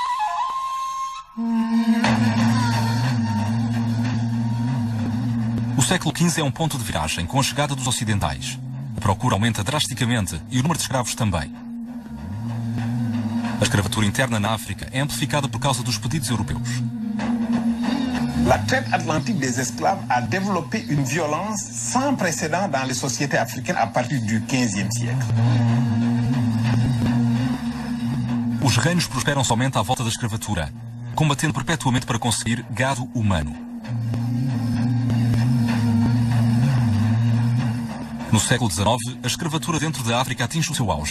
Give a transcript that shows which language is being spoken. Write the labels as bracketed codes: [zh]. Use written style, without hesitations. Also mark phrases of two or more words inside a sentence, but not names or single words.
[pt] O século século XV é um ponto de viragem com a chegada dos ocidentais. A procura aumenta drasticamente e o número de escravos também. A escravatura interna na África é amplificada por causa dos pedidos europeus. [fr] La traite atlantique des esclaves a développé une violence sans précédent dans les sociétés africaines à partir du XVe siècle. [pt] Os reinos prosperam somente à volta da escravatura, combatendo perpetuamente para conseguir gado humano. No século XIX, a escravatura dentro da África atinge o seu auge.